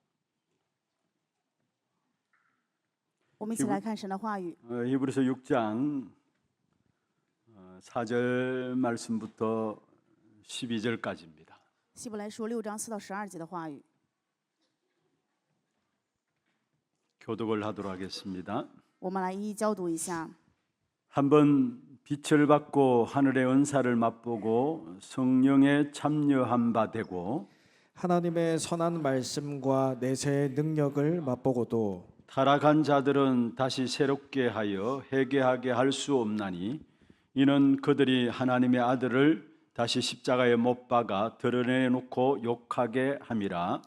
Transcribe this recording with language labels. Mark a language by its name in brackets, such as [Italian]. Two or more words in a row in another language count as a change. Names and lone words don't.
[Chinese] 我们一起来看神的话语。 [Korean] 히브리서 6장 4절 말씀부터 12절까지입니다. [Chinese] 希伯来书6章4到12节的话语， [Korean] 교독을 하도록 하겠습니다. [Chinese] 我们来一一教读一下。 [Korean] 한번 빛을 받고 하늘의 은사를 맛보고 성령에 참여한 바 되고 하나님의 선한 말씀과 내세의 능력을 맛보고도 타락한 자들은 다시 새롭게 하여 회개하게 할 수 없나니 이는 그들이 하나님의 아들을 다시 십자가에 못 박아 드러내놓고 욕하게 함이라.